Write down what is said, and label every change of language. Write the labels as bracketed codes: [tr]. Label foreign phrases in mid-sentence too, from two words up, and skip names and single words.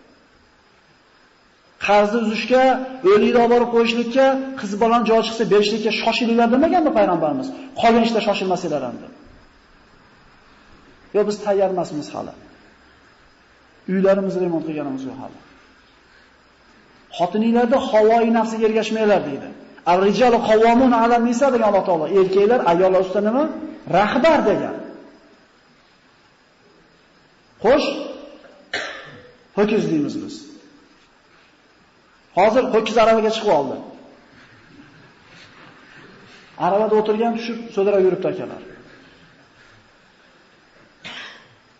[uz] Qarzni uzishga, o'likni olib borib qo'yishlikka, qiz bolani joy chiqsa berishlikka shoshilinglar demaganmi payg'ambarimiz? Qolgan ishda shoshilmasanglar endi. Yo biz tayyor emasmiz hali. Uylarimizni remont qilganimiz yo'q hali. Xotininglarda havoyi nafsiga ergashmanglar deydi. [ar] الرجال قوامون على النساء [uz] degan Alloh taolo. Erkaklar ayollar ustidan nima? Rahbar degan. Xo'sh, ho'kiz deymiz biz. Hozir ho'kiz aravaga chiqib oldi. Aravada o'tirgan tushib so'dira yuribdi akalar.